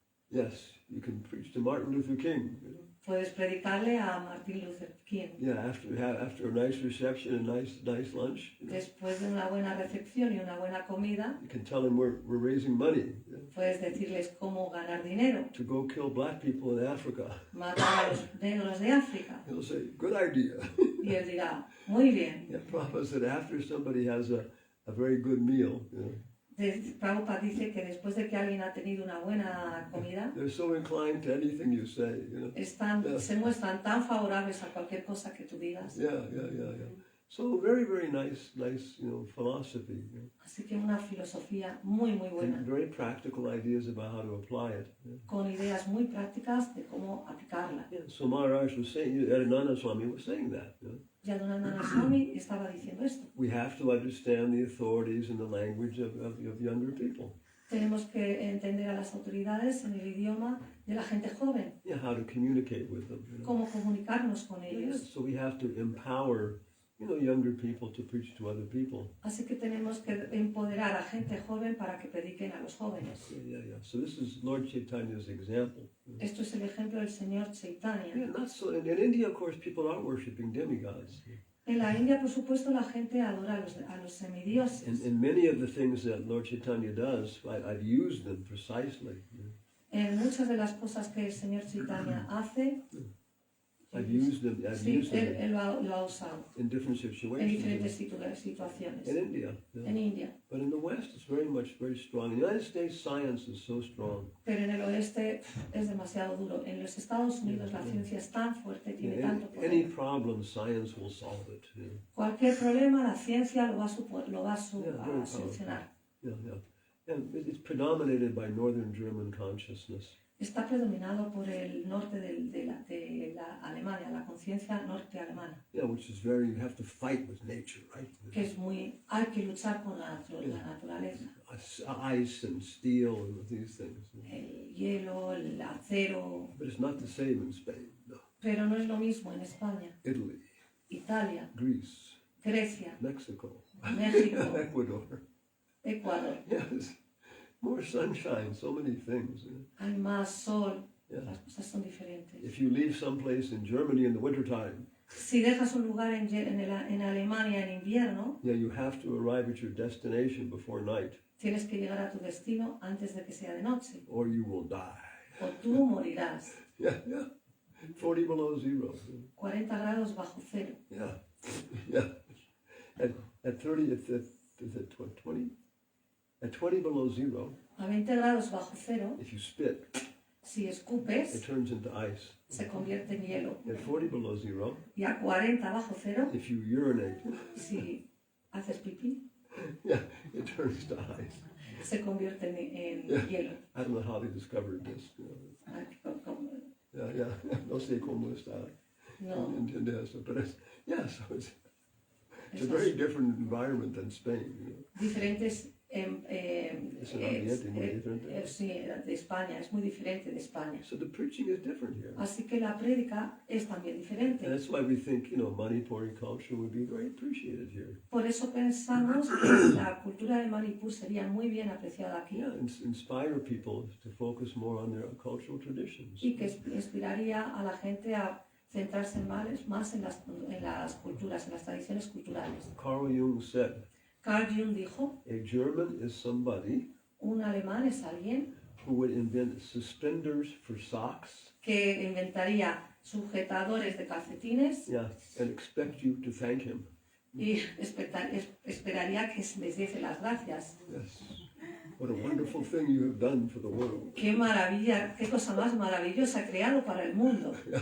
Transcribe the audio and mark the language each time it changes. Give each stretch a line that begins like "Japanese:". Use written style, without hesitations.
English: Yes, you can preach to Martin Luther King. You know?
Spanish: Puedes predicarle a Martin Luther King.
English: Yeah, after a nice reception and nice lunch, you know,
Spanish: Después de una buena recepción y una buena comida,
English: you can tell them we're raising money, you know,
Spanish: puedes decirles cómo ganar dinero,
English: to go kill black people in Africa.
Spanish: matar a los negros de África.
English: He'll say, good idea.
Spanish: Y él dirá, muy bien.
English: Yeah, Prabhupada said after somebody has a very good meal, you know,
Spanish: Prabhupada dice que después de que alguien ha tenido una buena comida,
English: they're so inclined to anything you say, you know.
Spanish: se muestran tan favorables a cualquier cosa que tú digas.
English: Yeah. So very nice, you know, philosophy. You know,
Spanish: Así que una filosofía muy buena,
English: and very practical ideas about how to apply it. Yeah.
Spanish: con ideas muy prácticas de cómo aplicarla.
English: Yeah, so Maharaj was saying, Adinanda Swami was saying that. You know?
Spanish: Yadunandana Swami estaba diciendo esto.
English: We have to understand the authorities and the language of younger people.
Spanish: Tenemos que entender a las autoridades en el idioma de la gente joven,
English: Yeah, how to communicate with them. You know?
Spanish: cómo comunicarnos con
English: Yeah,
Spanish: ellos.
English: so we have to empower, you know, younger people to preach to other people.
Spanish: Así que tenemos que empoderar a gente joven para que prediquen a los jóvenes.
English: Yeah. So this is Lord Chaitanya's example.
Spanish: Esto es el ejemplo del señor Chaitanya.
English: Yeah, not so. In India, of course, people are worshiping demigods.
Spanish: En la India, por supuesto, la gente adora a los semidioses.
English: And many of the things that Lord Chaitanya does, I've used them precisely. You know.
Spanish: En muchas de las cosas que el señor Chaitanya hace,
English: I've used them
Spanish: él lo ha usado
English: in different
Spanish: en
English: situations.
Spanish: diferentes situaciones.
English: In India. Yeah.
Spanish: En India.
English: But in the West, it's very strong. In the United States, science is so strong.
Spanish: Pero en el oeste es demasiado duro. En los Estados Unidos la ciencia es tan fuerte, tiene tanto
English: Any
Spanish: poder.
English: problem, science will solve it. You know.
Spanish: Cualquier problema, la ciencia lo va a
English: very
Spanish: solucionar.
English: Yeah. And it's predominated by Northern German consciousness.
Spanish: Está predominado por el norte de la Alemania, la conciencia norte alemana,
English: Yeah, which is very, you have to fight with nature, right?
Spanish: que es hay que luchar con la naturaleza.
English: Ice and steel and these things.
Spanish: El hielo, el acero,
English: But it's not the same in Spain. No.
Spanish: pero no es lo mismo en España,
English: Italy,
Spanish: Italia,
English: Greece,
Spanish: Grecia,
English: Mexico,
Spanish: México,
English: Ecuador.
Spanish: Ecuador.
English: Yes. More sunshine, so many things.
Spanish: Hay más sol,
English: Yeah.
Spanish: las cosas son diferentes.
English: If you leave someplace in Germany in the wintertime,
Spanish: Si dejas un lugar en Alemania en invierno,
English: yeah, you have to arrive at your destination before night,
Spanish: tienes que llegar a tu destino antes de que sea de noche,
English: or you will die.
Spanish: o tú morirás.
English: Yeah, yeah. 40 below zero.
Spanish: 40 grados bajo cero.
English: Yeah, yeah. At 30, is it 20? At 20 below zero,
Spanish: A 20 grados bajo cero,
English: if you spit,
Spanish: si
English: it
Spanish: escupes,
English: turns into ice.
Spanish: se convierte en hielo.
English: At 40 below zero,
Spanish: Y a 40 bajo cero,
English: if you urinate,
Spanish: si haces pipí,
English: yeah, it turns to ice.
Spanish: se convierte en
English: Yeah.
Spanish: hielo.
English: I don't know how they discovered this. You know.
Spanish: Ay,
English: Yeah, yeah.
Spanish: No sé cómo está. No, Entiende eso.
English: But it's, yeah, so it's a
Spanish: eso
English: very
Spanish: es
English: different environment than Spain. You know.
Spanish: diferentes. Es un ambiente muy diferente. Sí, de España, es muy diferente de España.
English: So the preaching is different here.
Spanish: Así que la prédica es también
English: And
Spanish: diferente.
English: that's why we think, Manipuri culture would be very appreciated here.
Spanish: Por eso pensamos que la cultura de Manipur sería muy bien apreciada aquí
English: Yeah, and inspire people to focus more on their cultural traditions.
Spanish: y que inspiraría a la gente a centrarse más en las culturas, en las tradiciones culturales.
English: Carl Jung said,
Spanish: Carl Jung dijo,
English: a German is somebody
Spanish: un alemán es alguien
English: who would invent suspenders for socks,
Spanish: que inventaría sujetadores de calcetines
English: yeah, and expect you to thank him.
Spanish: y esperaría que les diese las gracias.
English: Yes. What a wonderful thing you have done for the world.
Spanish: Qué maravilla, qué cosa más maravillosa ha creado para el mundo.